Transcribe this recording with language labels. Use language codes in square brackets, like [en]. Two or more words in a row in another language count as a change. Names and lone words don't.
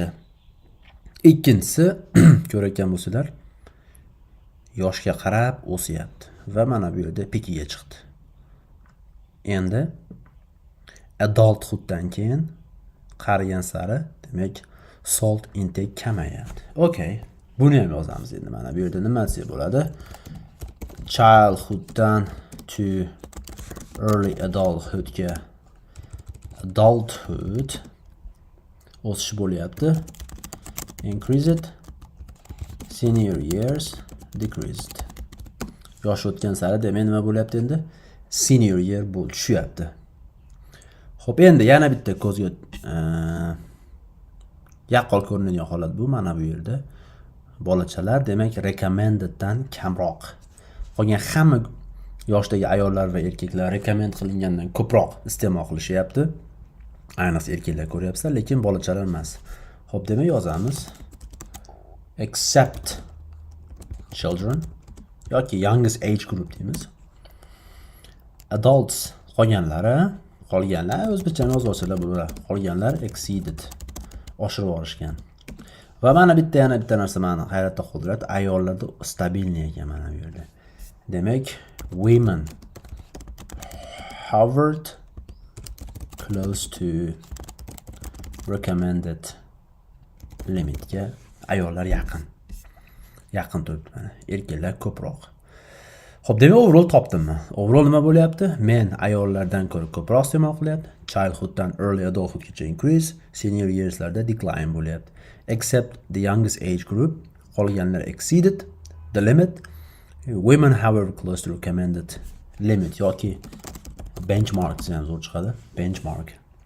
[uz] Ikkinchisi, ko'rayotgan bo'lsanglar, yoshga qarab o'syapti va mana bu yerda pikiga chiqdi. Endi adulthooddan keyin qarigan sari, demak, [en] salt intake [uz] kamayadi. Okay. Buni ham yozamiz endi. Mana bu yerda nima desa bo'ladi? Childhooddan to [en] early adulthoodga [uz] adulthood o'sish bo'lyapti. [en] Increased, senior years decreased. [uz] Yosh o'tgan sari demak nima bo'lyapti endi? [en] Senior year [uz] tushyapti. Xo'p, endi yana bitta ko'zga yaqqol ko'rinadigan holat bu. Mana bu yerda bolachalar demak recommendeddan kamroq. Qolgan hamma yoshdagi ayollar va erkaklar recommend qilingandan ko'proq iste'mol qilishyapti. Ayniqsa erkaklar ko'ryapsizlar, lekin bolachalar emas. Xo'p, demak yozamiz [en] except children [uz] yoki [en] youngest age group [uz] deymiz. Adults qolganlar o'zbekchani yozib olsalar bo'lar. Qolganlar exceeded oshirib olishgan. Va mana yana bitta narsa meni hayratda qoldiradi. Ayollarda stabilniy ekan mana bu yerda. Demak, [en] women hovered close to recommended limitga [uz] ayollar yaqin turibdi mana. Erkaklar ko'proq. Xo'p, demak overall topdimmi? Overall nima bo'lyapti? Men ayollardan ko'ra ko'proq iste'mol qilyapti. Childhooddan [en] early adulthoodgacha [uz] increase, [en] senior yearslarda [uz] decline bo'lyapti. [en] Except the youngest age group, qolganlar exceeded the limit. Women however close to recommended limit [uz] yoki benchmark ham zo'r chiqadi. [en] Benchmark